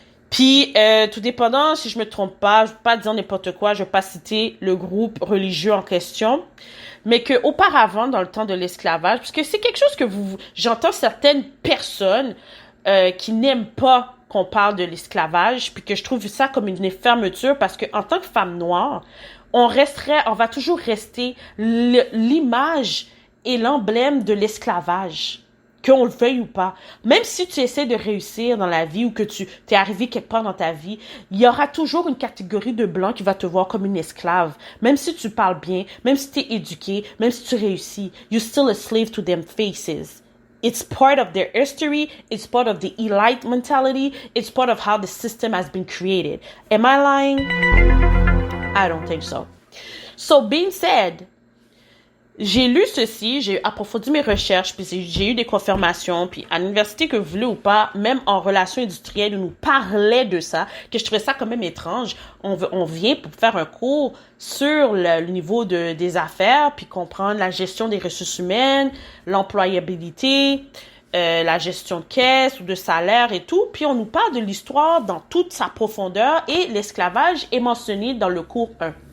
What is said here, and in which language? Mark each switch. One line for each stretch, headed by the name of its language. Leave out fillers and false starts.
French: Puis, tout dépendant, si je me trompe pas, je ne veux pas dire n'importe quoi, je ne vais pas citer le groupe religieux en question, mais qu'auparavant, dans le temps de l'esclavage, parce que c'est quelque chose que j'entends certaines personnes qui n'aiment pas qu'on parle de l'esclavage, puis que je trouve ça comme une fermeture, parce que en tant que femme noire, on va toujours rester l'image et l'emblème de l'esclavage, qu'on le veuille ou pas. Même si tu essaies de réussir dans la vie ou que tu t'es arrivé quelque part dans ta vie, il y aura toujours une catégorie de blancs qui va te voir comme une esclave. Même si tu parles bien, même si tu es éduqué, même si tu réussis,
English: you're still a slave to them faces. It's part of their history. It's part of the elite mentality. It's part of how the system has been created. Am I lying? I don't think so. So, being said,
French: j'ai lu ceci, j'ai approfondi mes recherches, puis j'ai eu des confirmations, puis à l'université, que vous voulez ou pas, même en relations industrielles, on nous parlait de ça, que je trouvais ça quand même étrange. On vient pour faire un cours sur le niveau des affaires, puis comprendre la gestion des ressources humaines, l'employabilité, la gestion de caisse ou de salaire et tout, puis on nous parle de l'histoire dans toute sa profondeur, et l'esclavage est mentionné dans le cours 1.